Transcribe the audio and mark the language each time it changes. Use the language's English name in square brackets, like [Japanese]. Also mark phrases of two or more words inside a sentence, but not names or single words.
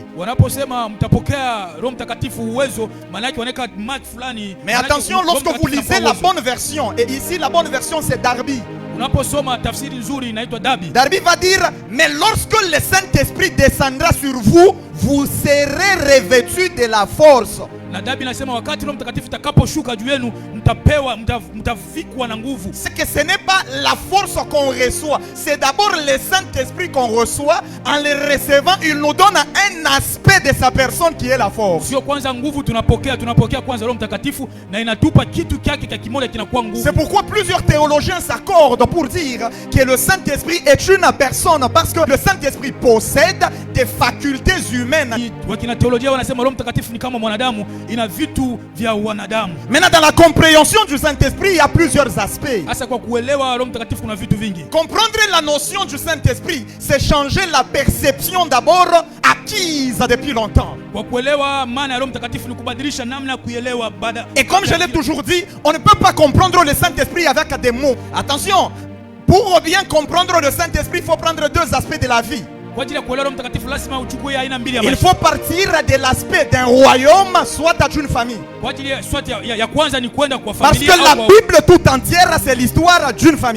[Swahili] Wanaposema mtapokea Roho Mtakatifu uwezo, maana yake wanaweka mark fulani. [French] Mais attention, lorsque vous lisez la bonne version, et ici la bonne version c'est Darby. [Swahili] Unaposoma tafsiri nzuri inaitwa Darby. [French] Darby va dire, mais lorsque le Saint-Esprit descendra sur vous, vous serez revêtus de la force. [Swahili] Na Darby nasema wakati Roho Mtakatifu takaposhuka juu yenu mtapewa mtavikwa na nguvu. [French] C'est que ce n'est pas la force qu'on reçoit, c'est d'abord le Saint-Esprit qu'on reçoit. En le recevant, il nous donne un aspect de sa personne qui est la force. [Swahili] Sio kwanza nguvu tunapokea kwanza Roho Mtakatifu na inatupa kitu kyake kya kimoja kinakuwa nguvu. [French] C'est pourquoi plusieurs théologiens s'accordent pour dire que le Saint-Esprit est une personne parce que le Saint-Esprit possède des facultés humaines. [Swahili] Wakina teolojia wanasema Roho Mtakatifu ni kama mwanadamu, ina vitu vya wanadamu. [French] Maintenant dans la compréhension du Saint-Esprit, il y a plusieurs aspects. [Swahili] Hasa kwa kuelewa Roho Mtakatifu kuna vitu vingi. [French] Comprendre la notion du Saint-Esprit, c'est changer la perception d'abord acquise depuis longtemps. [Swahili] Kwa kuelewa maana ya Roho Mtakatifu ni kubadilisha namna ya kuelewa baada. [French] Et comme je l'ai toujours dit, on ne peut pas comprendre le Saint-Esprit avec des mots. Attention, pour bien comprendre le Saint-Esprit, il faut prendre deux aspects de la vie. Il faut partir de l'aspect d'un royaume, soit d'une famille. Parce que la Bible tout entière, c'est l'histoire d'une famille.